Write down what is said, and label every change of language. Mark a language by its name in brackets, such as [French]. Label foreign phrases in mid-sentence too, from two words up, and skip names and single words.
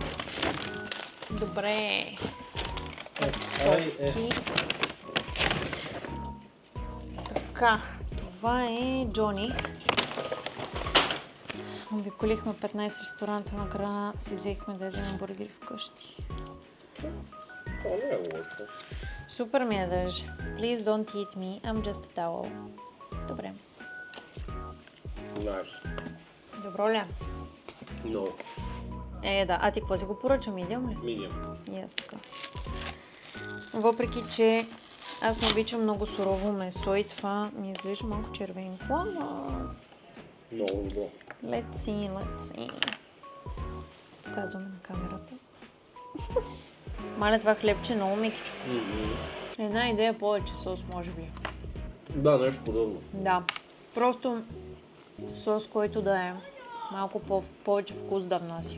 [Bulgarian] Добре. Така, това е Джони. Обиколихме 15 ресторанта, накрая си взехме да ядем бургери вкъщи. Това не е лошо. Супер ми е даже. [English] Please don't eat me, I'm just a towel. [Bulgarian] Добре. Знаеш. Добро ли? Много. Да. А ти какво си го поръча? Medium ли? Medium. И аз така. Въпреки, че аз не обичам много сурово месо и това ми изглежда малко червенко, ама... Много добро. [English] Let's see. [Bulgarian] Показваме на камерата. Маля, това хлебче е много мекичко. Една идея повече сос, може би. Да, нещо подобно. Да. Просто сос, който да е малко повече вкус да внася.